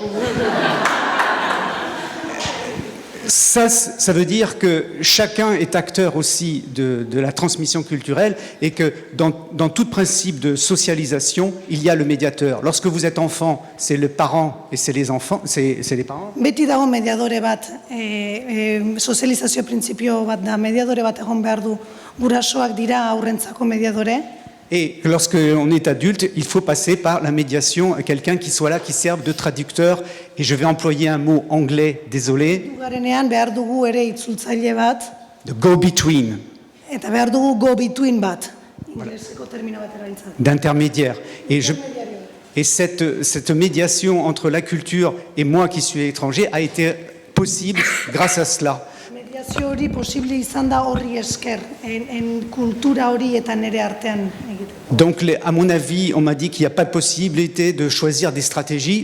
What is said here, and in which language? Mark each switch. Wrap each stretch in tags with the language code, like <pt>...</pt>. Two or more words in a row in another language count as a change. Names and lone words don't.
<fr>Ça veut dire que chacun est acteur aussi de la transmission culturelle et que dans tout principe de socialisation, il y a le médiateur. Lorsque vous êtes enfant, c'est le parent et c'est les enfants, c'est les parents.</fr> <eu>Beti dago mediadore bat, sozializazio printzipio bat da, mediadore bat egon behar du, gurasoak dira aurrentzako mediadore.</eu> <fr>Et lorsque on est adulte, il faut passer par la médiation à quelqu'un qui soit là, qui serve de traducteur. Et je vais employer un mot anglais, désolé. De go-between. D'intermédiaire. Et cette médiation entre la culture et moi qui suis étranger a été possible grâce à cela. Donc, à mon avis, on m'a dit qu'il n'y a pas de possibilité de choisir des stratégies.</fr>